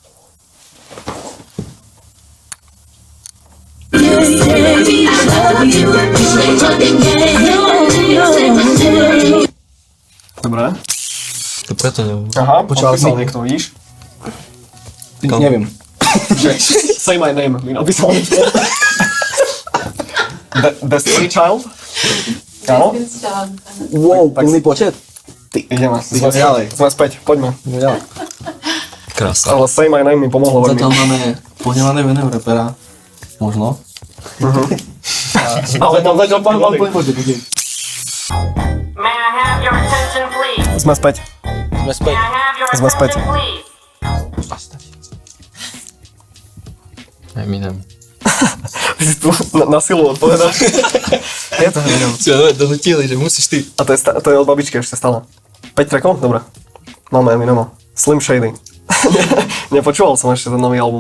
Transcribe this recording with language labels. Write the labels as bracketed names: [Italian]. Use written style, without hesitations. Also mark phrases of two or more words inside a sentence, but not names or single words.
[Slovak] Dobre. To preto neviem. Aha, Počúval odpísal si? niekto, vidíš? Neviem. [English] Say my name, [Slovak] mi napísal niekto. Destiny Child? Áno? Wow, plný počet. Ideme. Ideme ďalej. Sme späť, poďme. Ďalej. Krása. Ale Say my name mi pomohlo veľmi. Zatiaľ máme pohnevaného iného repera. Možno. Ale tam zatiaľ pán plný počet. [English] May I have your attention, please? [Slovak] Sme späť. Sme späť. [English] May I have your [Slovak] Sme späť. [English] attention, please? [Slovak] Eminem. Ty si tu na silu odpovedáš. Je to Eminem. Si ma donutili, že musíš ty. A to je od babičky ešte stále. 5 trackov? Dobre. Máme Eminema. Slim Shady. Nepočúval som ešte ten nový album.